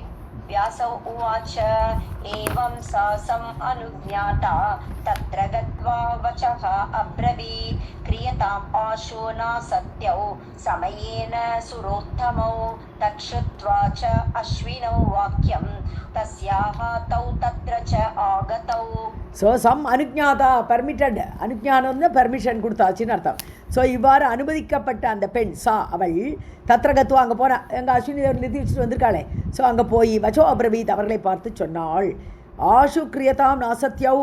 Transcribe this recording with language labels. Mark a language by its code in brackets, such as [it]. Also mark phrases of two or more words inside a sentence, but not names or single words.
[sa] व्यासौ उवाच एवं सा सम् अनुज्ञाता तत्र गत्वा वचः अब्रवीत् क्रियताम् आशु नासत्यौ समयेन सुरोत्तमौ. तच्छ्रुत्वा च अश्विनौ वाक्यं तस्याः तौ तत्र च आगतौ [ta] ஸோ [sa] सम् अनुज्ञाता [ta] பர்மிட்டட், அனுஜானம் வந்து பெர்மிஷன் கொடுத்தாச்சுன்னு அர்த்தம். ஸோ இவ்வாறு அனுமதிக்கப்பட்ட அந்த பெண் சா அவள் தத்ரகத்துவம் அங்கே போனா எங்கள் அஸ்வினி தேவர் நிறுத்தி வச்சுட்டு வந்திருக்காளே. ஸோ அங்கே போய் [sa] वचः अब्रवीत् [ta] அவர்களை பார்த்து சொன்னாள், [sa] आशु क्रियताम् नासत्यौ.